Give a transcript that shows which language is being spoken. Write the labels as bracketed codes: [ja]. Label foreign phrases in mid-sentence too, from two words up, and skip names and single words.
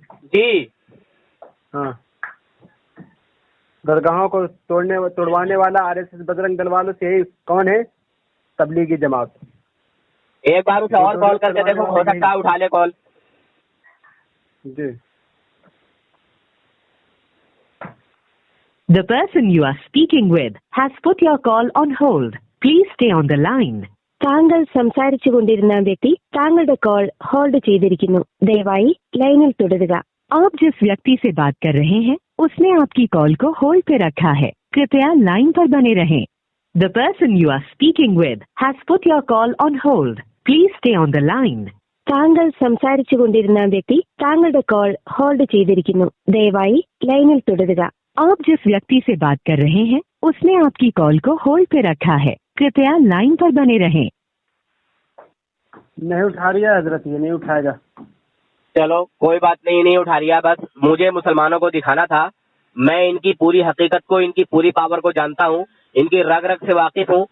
[hi] जी हाँ, दरगाहों को तोड़वाने वाला आरएसएस बजरंग दल वालों से यही कौन है? तबलीगी जमात। एक बार उसे और कॉल करके देखो, हो सकता है उठा ले कॉल। जी। [en] The person you are speaking with has put your call on hold. Please stay on the line. [ml] താങ്കൾ സംസാരിച്ചു കൊണ്ടിരുന്ന വ്യക്തി താങ്കളുടെ കോൾ ഹോൾഡ് ചെയ്തിരിക്കുന്നു. ദയവായി ലൈനിൽ തുടരുക. [hi] आप जिस व्यक्ति से बात कर रहे हैं उसने आपकी कॉल को होल्ड पे रखा है. कृपया लाइन पर बने रहें. [en] The person you are speaking with has put your call on hold. Please stay on the line. [ml] താങ്കൾ സംസാരിച്ചു കൊണ്ടിരുന്ന വ്യക്തി താങ്കളുടെ കോൾ ഹോൾഡ് ചെയ്തിരിക്കുന്നു. ദയവായി ലൈനിൽ തുടരുക. [hi] आप जिस व्यक्ति से बात कर रहे हैं उसने आपकी कॉल को होल्ड पे रखा है. कृपया लाइन पर बने रहें. नहीं उठा रही है हजरत, ये नहीं उठाएगा। चलो कोई बात नहीं, नहीं उठा रही है। बस मुझे मुसलमानों को दिखाना था, मैं इनकी पूरी हकीकत को, इनकी पूरी पावर को जानता हूँ, इनकी रग रग से वाकिफ हूँ।